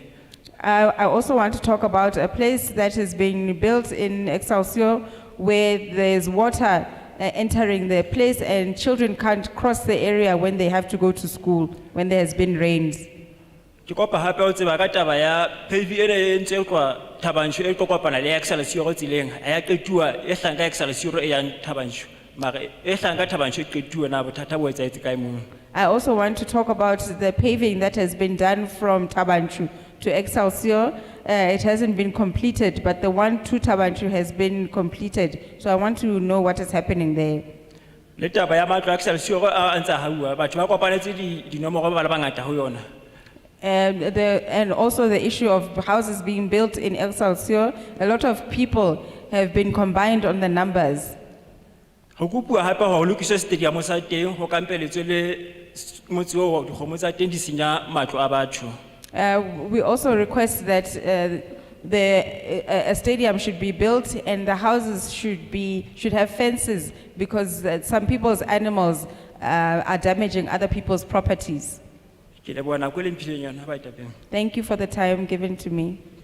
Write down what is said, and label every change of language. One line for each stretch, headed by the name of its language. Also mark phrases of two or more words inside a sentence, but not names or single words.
English: I also want to talk about a place that is being built in Excelsior where there's water entering the place and children can't cross the area when they have to go to school when there has been rains.
Southern Sotho: Ke kopa hape o tseba ka taba ya pave e ntse kwa Thabanchu e kopana le Excelsior tsileng a ya qetua e hlanka Excelsior e yang Thabanchu mare e hlanka Thabanchu e qetua na bothata bo etsaetse kae mo.
English: I also want to talk about the paving that has been done from Thabanchu to Excelsior. It hasn't been completed, but the one to Thabanchu has been completed. So I want to know what is happening there.
Southern Sotho: Le taba ya matlo Excelsior a ntse ha bua batho ba kopanetse di nomoro ba le bangata ho yona.
English: And also the issue of houses being built in Excelsior, a lot of people have been combined on the numbers.
Southern Sotho: Ho kupua hape ho lokisa stadium sa teng ho kampeletswe le motse o dikgomo tsa teng di senya matlo a batho.
English: We also request that a stadium should be built and the houses should have fences because some people's animals are damaging other people's properties. Thank you for the time given to me.